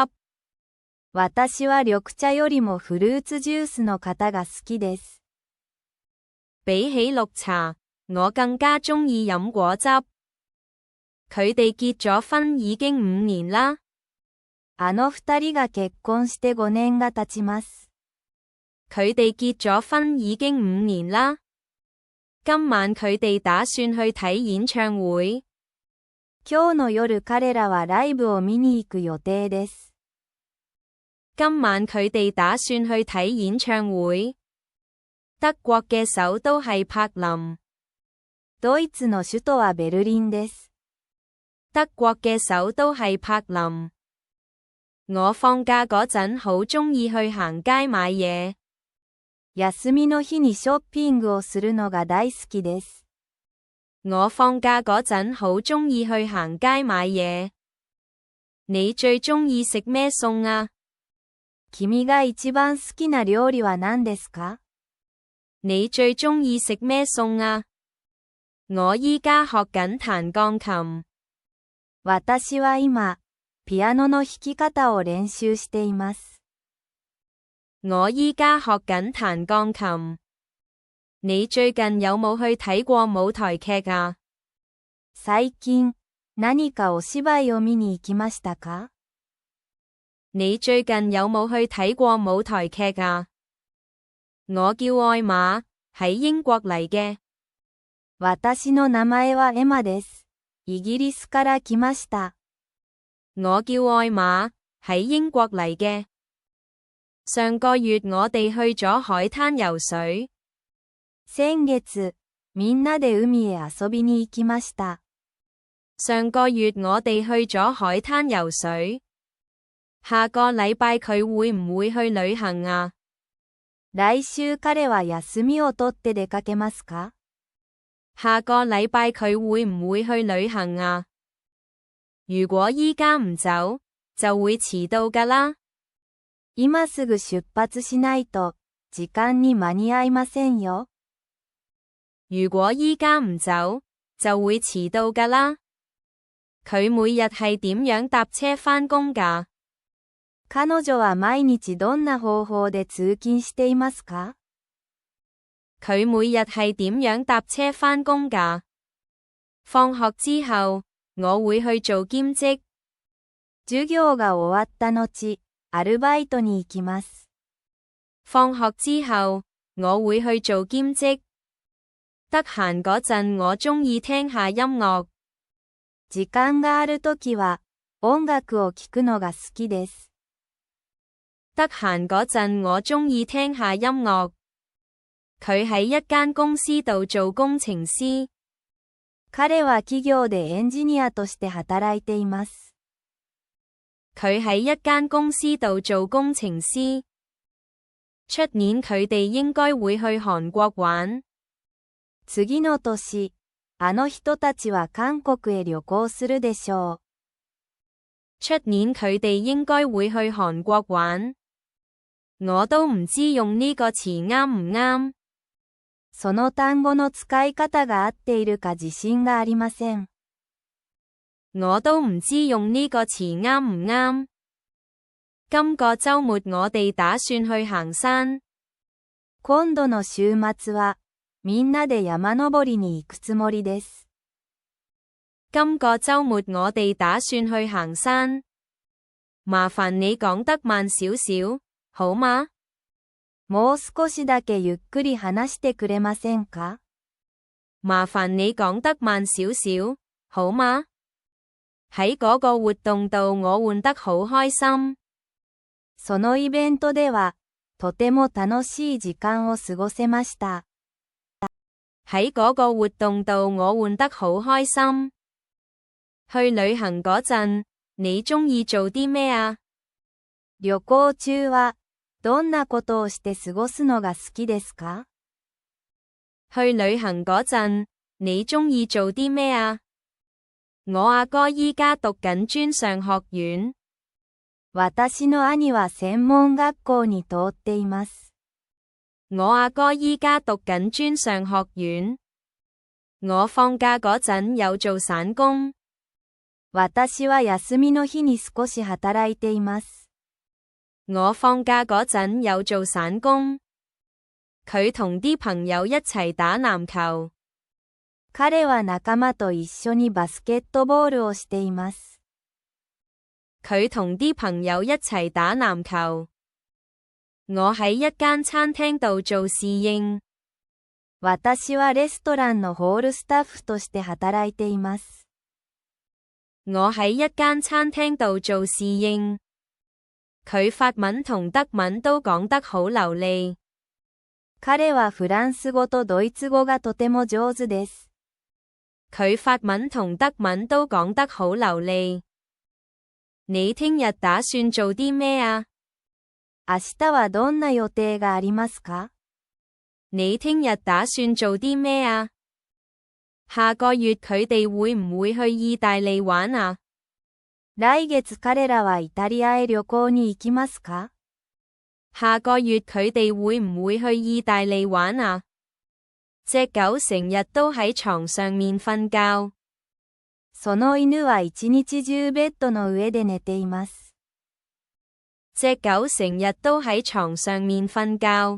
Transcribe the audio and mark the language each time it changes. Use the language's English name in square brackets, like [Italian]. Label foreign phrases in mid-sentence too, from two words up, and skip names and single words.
[Japanese] 私は緑茶よりもフルーツジュースの方が好きです。 [Cantonese] 比起綠茶，我更加鍾意飲果汁。佢哋結咗婚已經5年啦。 [Japanese] あの二人が結婚して5年が経ちます。 [Cantonese] 佢哋結咗婚已經5年啦。今晚佢哋打算去睇演唱會。 [Japanese] 今日の夜彼らはライブを見に行く予定です。 [Cantonese] 今晚佢哋打算去睇演唱會。德國嘅首都係柏林。 [Japanese] ドイツの首都はベルリンです。 [Cantonese] 德國嘅首都係柏林。我放假嗰陣好鍾意去行街買嘢。 [Japanese] 休みの日にショッピングをするのが大好きです。 [Cantonese] 我放假嗰陣好鍾意去行街買嘢。你最鍾意食咩餸啊？ [Japanese] 君が一番好きな料理は何ですか？ [Cantonese] 你最鍾意食咩餸啊？我依家學緊彈鋼琴。 [Japanese] 私は今、ピアノの弾き方を練習しています。 [Cantonese] 我依家學緊彈鋼琴。你最近有冇去睇過舞台劇啊？ [Japanese] 最近、何かお芝居を見に行きましたか？ [Cantonese] 你最近有冇去睇過舞台劇啊？我叫愛瑪，喺英國嚟嘅。 [Japanese] 私の名前はエマです。イギリスから来ました。 [Cantonese] 我叫愛瑪，喺英國嚟嘅。上個月我哋去咗海灘游水。 [Japanese] 先月、みんなで海へ遊びに行きました。 [Cantonese] 上個月我哋去咗海灘游水。下個禮拜佢會唔會去旅行啊？ [Japanese] 來週彼は休みを取って出かけますか？ [Cantonese] 下個禮拜佢會唔會去旅行啊？如果依家唔走，就會遲到㗎啦。 [Japanese] 今すぐ出発しないと、時間に間に合いませんよ。 [Cantonese] 如果依家唔走，就會遲到㗎啦。佢每日係點樣搭車返工㗎？ [Japanese] 彼女は毎日どんな方法で通勤していますか？ [Cantonese] 佢每日係點樣搭車返工㗎？放學之後，我會去做兼職。 [Japanese] 授業が終わった後、アルバイトに行きます。 [Cantonese] 放學之後，我會去做兼職。得閒嗰陣我鍾意聽下音樂。 [Japanese] 時間があるときは、音楽を聴くのが好きです。 [Cantonese] 得閒嗰陣我鍾意聽下音樂。佢喺一間公司度做工程師。 [Japanese] 彼は企業でエンジニアとして働いています。 [Cantonese] 佢喺一間公司度做工程師。出年佢哋應該會去韓國玩。 [Japanese] 次の年、あの人たちは韓國へ旅行するでしょう。 [Cantonese] 出年佢哋應該會去韓國玩。我都唔知用呢個詞啱唔啱。 [Japanese] その単語の使い方が合っているか自信がありません。 [Cantonese] 我都唔知用呢個詞啱唔啱。今個週末我哋打算去行山。 [Japanese] 今度の週末は、みんなで山登りに行くつもりです。 [Cantonese] 今個週末我哋打算去行山。麻煩你講得慢少少，好嗎？ [Japanese] もう少しだけゆっくり話してくれませんか？ [Cantonese] 麻煩你講得慢少少，好嗎？喺嗰個活動度我玩得好開心。 [Japanese] そのイベントでは、とても楽しい時間を過ごせました。 [Cantonese] 喺嗰個活動度我玩得好開心。去旅行嗰陣，你鍾意做啲咩啊？ [Japanese] 旅行中は、どんなことをして過ごすのが好きですか？ [Cantonese] 去旅行嗰陣，你鍾意做啲咩啊？我阿哥依家讀緊專上學院。 [Japanese] 私の兄は専門學校に通っています。 [Cantonese] 我阿哥依家讀緊專上學院。我放假嗰陣有做散工。 [Japanese] 私は休みの日に少し働いています。 [Cantonese] 我放假嗰陣有做散工。佢同啲朋友一齊打籃球。 [Japanese] 彼は仲間と一緒にバスケットボールをしています。 [Cantonese] 佢同啲朋友一齊打籃球。我喺一間餐廳度做侍應。 [Japanese] 私はレストランのホールスタッフとして働いています。 [Cantonese] 我喺一間餐廳度做侍應。佢法文同德文都講得好流利。 [Japanese] 彼はフランス語とドイツ語がとても上手です。 [Cantonese] 佢法文同德文都講得好流利。你聽日打算做啲咩啊？ [Japanese] 明日はどんな予定がありますか？ [Cantonese] 你聽日打算做啲咩啊？下個月佢哋會唔會去意大利玩啊？ [Japanese] 來月彼らはイタリアへ旅行に行きますか？ [Cantonese] 下個月佢哋會唔會去意大利玩啊？隻狗成日都喺床上面瞓覺。 [Japanese] その犬は一日中ベッドの上で寝ています。 [Cantonese] 隻狗成日都喺床上面瞓覺。